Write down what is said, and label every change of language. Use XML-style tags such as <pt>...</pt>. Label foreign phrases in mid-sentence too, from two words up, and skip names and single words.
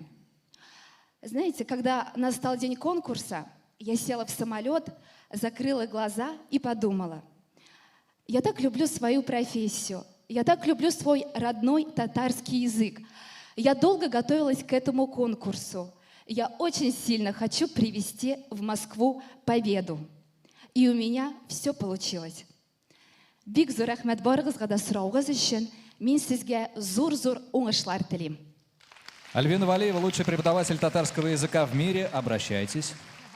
<ru>Знаете, когда настал день конкурса, я села в самолет, закрыла глаза и подумала: я так люблю свою профессию, я так люблю свой родной татарский язык. Я долго готовилась к этому конкурсу. Я очень сильно хочу привезти в Москву победу. И у меня все получилось.</ru> <tt>Бик зур рәхмәт барыгызга да сораугыз өчен. Мин сезгә зур-зур уңышлар телим.</tt> <ru>Альбина Валиева, лучший преподаватель татарского языка в мире. Обращайтесь.</ru>